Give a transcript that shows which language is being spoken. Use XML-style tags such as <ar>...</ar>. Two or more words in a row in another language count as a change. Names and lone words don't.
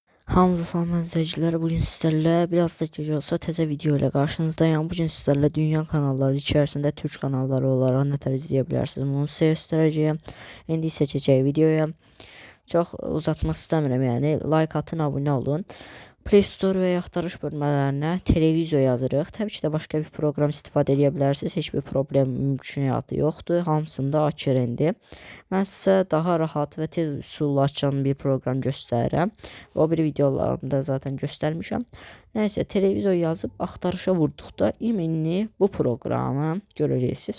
<tr>Hamza Salman izleyicileri, bugün sizlerle biraz da gece olsa teze video ile karşınızdayım. Bugün sizlerle dünya kanalları içerisinde Türk kanalları olarak neler izleyebilirsiniz bunu size göstereceğim. İndi seçeceği videoya çok uzatmak istemiyorum, yani like atın, abone olun.</tr> <az>Play Store və axtarış bölmələrinə televizor yazırıq. Təbii ki də başqa bir proqram istifadə edə bilərsiniz. Heç bir problem mümkünatı yoxdur. Hamısında açır indi. Mən sizə daha rahat və tez üsulla açan bir proqram göstərirəm. O bir videolarımda zaten göstərmişəm. Nəysə, televizor yazıb axtarışa vurduqda iminli bu proqramı görəcəksiniz.</az>